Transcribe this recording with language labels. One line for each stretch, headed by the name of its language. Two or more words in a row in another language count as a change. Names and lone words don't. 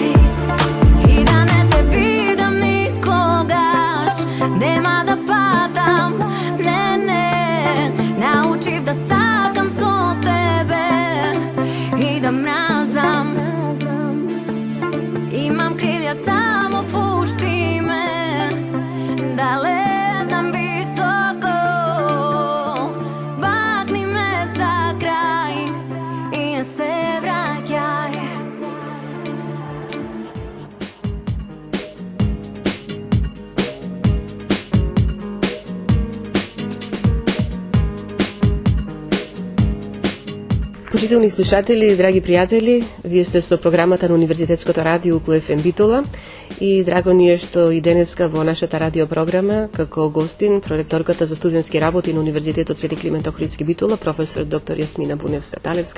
Macedonian: И да не те видим никогаш, нема да падам, не, научив да сакам со тебе и да мразам. Имам крилја, само пушти ме да летам високо. Бакни ме за крај и не се враќај. Почитувани слушатели, драги пријатели, вие сте со програмата на Универзитетското радио Укло ФМ Битола и драго ни е што и денеска во нашата радиопрограма како гостин проректорката за студентски работи на Универзитетот Свети Климент Охридски Битола, професор доктор Јасмина Буневска-Талевска.